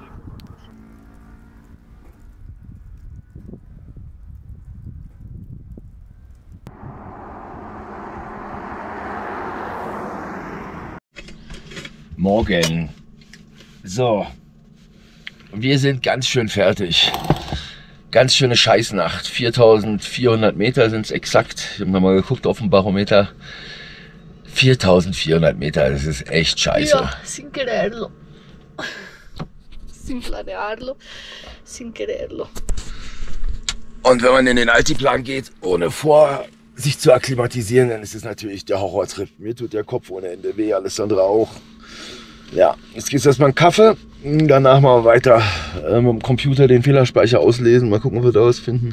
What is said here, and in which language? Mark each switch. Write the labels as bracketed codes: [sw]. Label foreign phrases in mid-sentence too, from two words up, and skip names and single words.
[de] Morgen. So. Wir sind ganz schön fertig. Ganz schöne Scheißnacht. 4400 Meter sind es exakt. Ich habe nochmal geguckt auf dem Barometer. 4400 Meter, das ist echt scheiße. Ja, [es] sin quererlo. Sin planearlo. Sin quererlo. [de] Und wenn man in den Altiplan geht, ohne sich zu akklimatisieren, dann ist es natürlich der Horrortrip. Mir tut der Kopf ohne Ende weh, Alessandra auch. Ja, jetzt gibt es erstmal einen Kaffee, danach mal weiter mit dem Computer den Fehlerspeicher auslesen, mal gucken, ob wir da was finden.